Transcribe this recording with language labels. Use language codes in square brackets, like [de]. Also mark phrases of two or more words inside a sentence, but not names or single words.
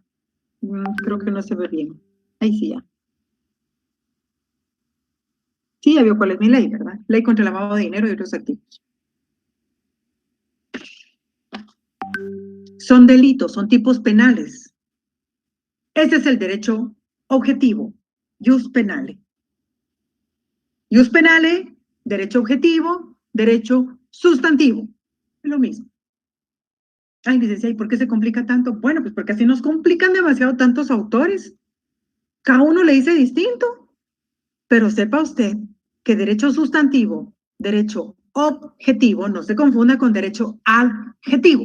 [es] Creo que no se ve bien. Ahí sí ya. Sí, ya vio cuál es mi ley, ¿verdad? Ley contra el lavado de dinero y otros activos. Son delitos, son tipos penales. Ese es el derecho objetivo, [la] jus penale. Jus penale, [es] derecho objetivo, derecho sustantivo. Es lo mismo. Ay, licencia, ¿y por qué se complica tanto? Bueno, pues porque así nos complican demasiado tantos autores. Cada uno le dice distinto. Pero sepa usted que derecho sustantivo, derecho objetivo, no se confunda con derecho adjetivo.